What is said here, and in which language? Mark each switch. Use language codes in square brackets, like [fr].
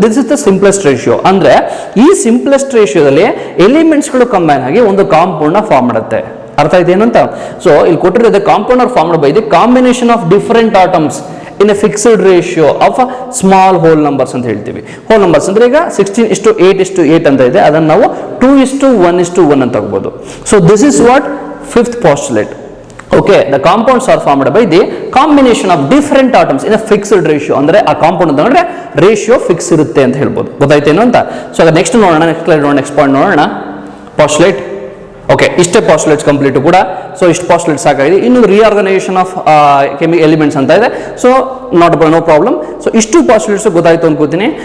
[en] This is the simplest ratio. [kn] ಅಂದ್ರೆ ಈ simplest ರೇಷಿಯೋದಲ್ಲಿ ಎಲಿಮೆಂಟ್ಸ್ಗಳು combine ಆಗಿ ಒಂದು ಕಾಂಪೌಂಡ್ ನ ಫಾರ್ಮ್ ಮಾಡುತ್ತೆ. ಅರ್ಥ ಆಯ್ತು ಏನು ಅಂತ? ಸೊ ಇಲ್ಲಿ ಕೊಟ್ಟಿರೋದು [en] compound are formed by the combination of different atoms in a fixed ratio of small whole numbers [kn] ಅಂತ ಹೇಳ್ತೀವಿ. ಹೋಲ್ ನಂಬರ್ಸ್ ಅಂದ್ರೆ ಈಗ 16:8:8 ಅಂತ ಇದೆ, ಅದನ್ನು ನಾವು 2:1:1 ಅಂತ ತಗೋಬಹುದು. [en] So this is what fifth postulate. Okay, the compounds are formed by the combination of different atoms in a fixed ratio. [kn] ಅಂದ್ರೆ ಆ ಕಾಂಪೌಂಡ್ ಅಂದ್ರೆ ರೇಷಿಯೋ ಫಿಕ್ಸ್ ಇರುತ್ತೆ ಅಂತ ಹೇಳ್ಬೋದು. ಗೊತ್ತಾಯ್ತೇನು ಅಂತ? ಸೊ ಅದ ನೆಕ್ಸ್ಟ್ ನೋಡೋಣ, ನೆಕ್ಸ್ಟ್ ಪಾಯಿಂಟ್ ನೋಡೋಣ. ಪಾಸ್ಟುಲೇಟ್. ಓಕೆ, ಇಷ್ಟೇ ಪಾಸ್ಟುಲೇಟ್ಸ್ ಕಂಪ್ಲೀಟ್ ಕೂಡ. ಸೊ ಇಷ್ಟು ಪಾಸ್ಟುಲೇಟ್ಸ್ ಸಾಕಾಗಿದೆ. ಇನ್ನು ರಿಆರ್ಗನೈಸೇಷನ್ ಆಫ್ ಎಲಿಮೆಂಟ್ಸ್ ಅಂತ ಇದೆ. So no problem. ಸೊ ಇಷ್ಟು ಪಾಸ್ಟುಲೇಟ್ಸ್ ಗೊತ್ತಾಯ್ತು ಅನ್ಕೋತೀನಿ.